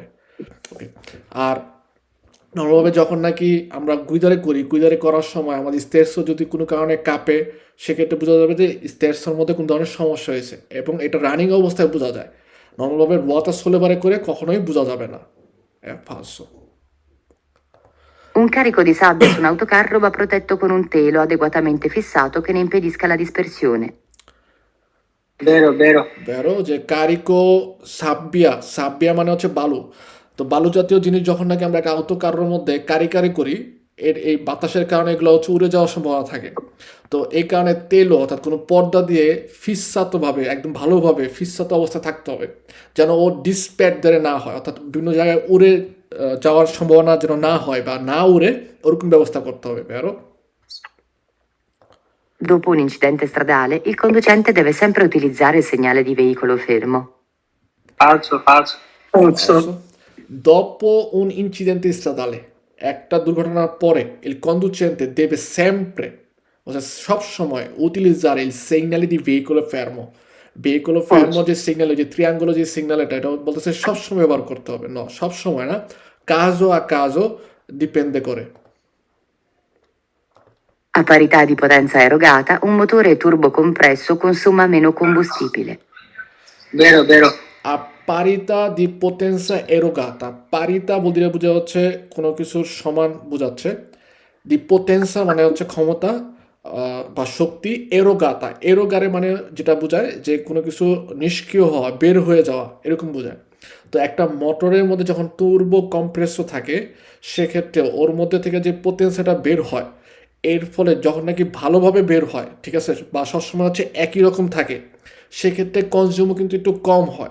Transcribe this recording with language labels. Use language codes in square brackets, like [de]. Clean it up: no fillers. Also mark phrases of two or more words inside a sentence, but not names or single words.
[bn] ওকে, আর নর্মালভাবে যখন নাকি আমরা গুইদারে করার সময় আমাদের স্টেরসো যদি কোনো কারণে কাঁপে, সেক্ষেত্রে বোঝা যাবে যে স্টেরসোর মধ্যে কোনো ধরনের সমস্যা হয়েছে, এবং এটা রানিং অবস্থায় বোঝা যায়। নর্মালভাবে [it] ruota sollevare [bn] করে কখনোই বোঝা যাবে না। [it] ফালসো। Un carico di sabbia su un autocarro va protetto con un telo adeguatamente fissato che ne impedisca la dispersione. Vero, vero. [bn] ভেরো যে [it] carico sabbia, [bn] সাব্বিয়া মানে হচ্ছে বালু। তো বালু জাতীয় জিনিস যখন নাকি আমরা একটা autocarroর মধ্যে কারি করি, এর এই বাতাসের কারণে এগুলো হচ্ছে উড়ে যাওয়ার সম্ভাবনা থাকে। তো এই কারণে তেলও অর্থাৎ কোনো পর্দা দিয়ে ফিসাতভাবে একদম ভালোভাবে ফিসাত অবস্থায় থাকতে হবে, যেন ও ডিসপ্যাট ধরে না হয়, অর্থাৎ বিভিন্ন জায়গায় উড়ে যাওয়ার সম্ভাবনা যেন না হয় বা না উড়ে, ওরকম ব্যবস্থা করতে হবে। [it] ভেরো Dopo un incidente stradale, il conducente deve sempre utilizzare il segnale di veicolo fermo. Falso, falso. Falso. Falso. Dopo un incidente stradale, [bn] একটা দুর্ঘটনার পরে, [it] il conducente deve sempre, ossia সবসময় utilizzare il segnale di veicolo fermo. Veicolo fermo Falso. [bn] যে সিগন্যাল, যে triangolo যে সিগন্যাল, এটা বলতেছে সবসময় ব্যবহার করতে হবে। না, সবসময় না, [it] caso a caso dipende করে। A parità di potenza erogata, un motore turbocompresso consuma meno combustibile. Vero, vero. A parità di potenza erogata, [bn] পারিতা বলতে বোঝা হচ্ছে কোনো কিছুর সমান বোঝাচ্ছে, [it] di potenza [bn] মানে হচ্ছে ক্ষমতা বা শক্তি, [it] erogata erogare [bn] মানে যেটা বোঝায় যে কোনো কিছু নিষ্ক্রিয় হওয়া, বের হয়ে যাওয়া, এরকম বোঝায়। তো একটা মোটরের মধ্যে যখন তুর্বো কম্প্রেসর থাকে, সেক্ষেত্রে ওর মধ্যে থেকে যে পোটেন্সিয়ালটা বের হয়, এর ফলে যখন নাকি ভালোভাবে বের হয়, ঠিক আছে, বা সবসময় হচ্ছে একই রকম থাকে, সেক্ষেত্রে কনজিউমও কিন্তু একটু কম হয়।